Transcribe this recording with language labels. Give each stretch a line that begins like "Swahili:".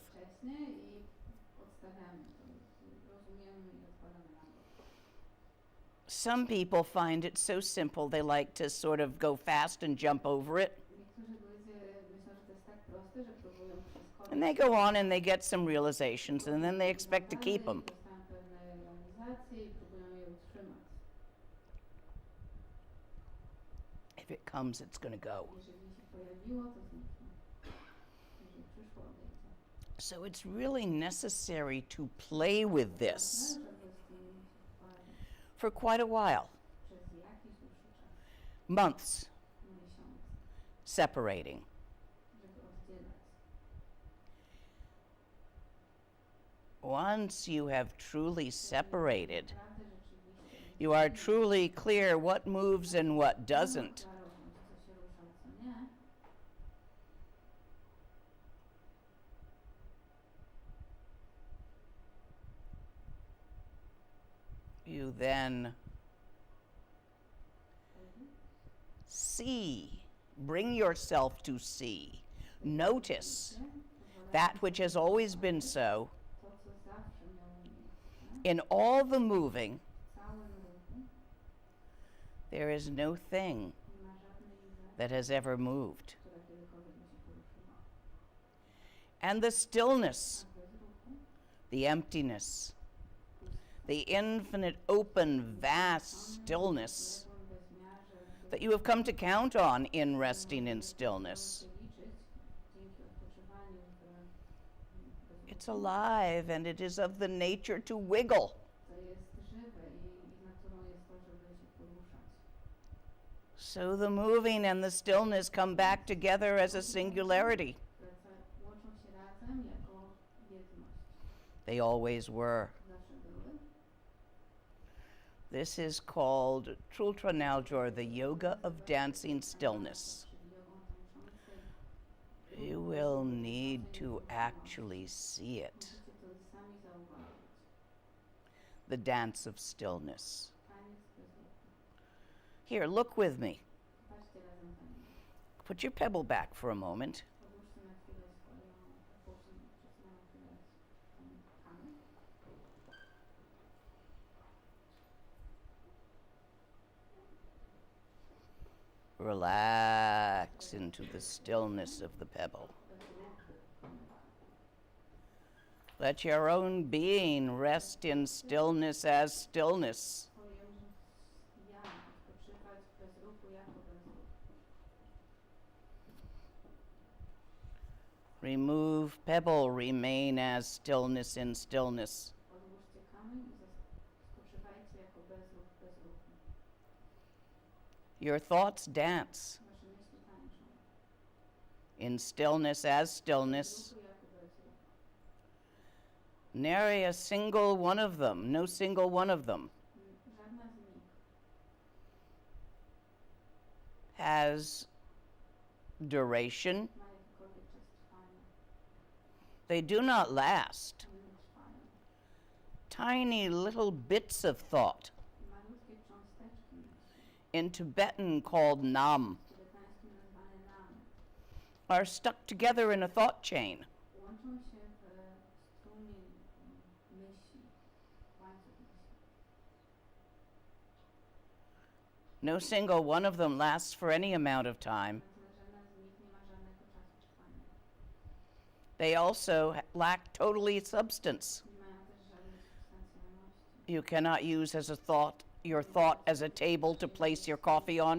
Polish: Wcześnie i odstawiamy to, rozumiemy i odkładamy na bok.
English: Some people find it so simple they like to sort of go fast and jump over it.
Polish: Niektórzy ludzie myślą, że to jest tak proste, że próbują przeskoczyć.
English: And they go on and they get some realizations and then they expect to keep them.
Polish: Dostają pewne realizacje i próbują je utrzymać.
English: If it comes, it's going to go.
Polish: Jeżeli się pojawiło, to zniknie. Jeżeli przyszło, odejdzie.
English: So it's really necessary to play with this
Polish: Ważne, żeby z tym się pobawić
English: for quite a while,
Polish: przez jakiś dłuższy czas,
English: months,
Polish: miesiąc,
English: separating.
Polish: żeby oddzielać.
English: Once you have truly separated,
Polish: Naprawdę rzeczywiście
English: you are truly clear what moves and what doesn't.
Polish: klarowność, co się rusza, co nie.
English: You then see, bring yourself to see, notice that which has always been so
Polish: To, co zawsze miało miejsce,
English: in all the moving.
Polish: w całym ruchu,
English: There is no thing
Polish: nie ma żadnej rzeczy,
English: that has ever moved.
Polish: która kiedykolwiek by się poruszyła.
English: And the stillness,
Polish: A bez ruchu,
English: the emptiness, the infinite, open, vast stillness
Polish: w bezmiarze,
English: that you have come to count on in resting in stillness.
Polish: liczyć dzięki odpoczywaniu bez
English: It's alive and it is of the nature to wiggle.
Polish: To jest żywe i naturą jest to, żeby się poruszać.
English: So the moving and the stillness come back together as a singularity.
Polish: Łączą się razem jako jedność.
English: They always were.
Polish: Zawsze były.
English: This is called Trultranaldur, the yoga of dancing stillness.
Polish: Czyli jogą tańczącej.
English: You will need to actually see it.
Polish: Musicie to sami zauważyć.
English: The dance of stillness.
Polish: Taniec bez ruchu.
English: Here, look with me.
Polish: Patrzcie razem za mną.
English: Put your pebble back for a moment.
Polish: Odłóżcie na chwilę swoją, odłóżcie na chwilę tą kamę.
English: Relax into the stillness of the pebble. Let your own being rest in stillness as stillness.
Polish: Twoje ja odpoczywać w bezruchu jako bezruch.
English: Remove pebble, remain as stillness in stillness.
Polish: Odłóżcie kamień i spoczywajcie jako bezruch w bezruchu.
English: Your thoughts dance
Polish: Wasze myśli tańczą.
English: in stillness as stillness.
Polish: Bezruchu jako bezruch.
English: Nary a single one of them, no single one of them
Polish: Żadna z nich
English: has duration.
Polish: ma jakikolwiek czas trwania.
English: They do not last.
Polish: One nie trwają.
English: Tiny little bits of thought,
Polish: Malutkie cząsteczki myśli,
English: in Tibetan called nam,
Polish: w tybetańskim nazwane nam,
English: are stuck together in a thought chain.
Polish: łączą się w strumień myśli, łańcuch myśli.
English: No single one of them lasts for any amount of time.
Polish: Natomiast żadna z nich nie ma żadnego czasu trwania.
English: They also lack totally substance.
Polish: Nie mają też żadnej substancjalności.
English: You cannot use as a thought your thought as a table to place your coffee on.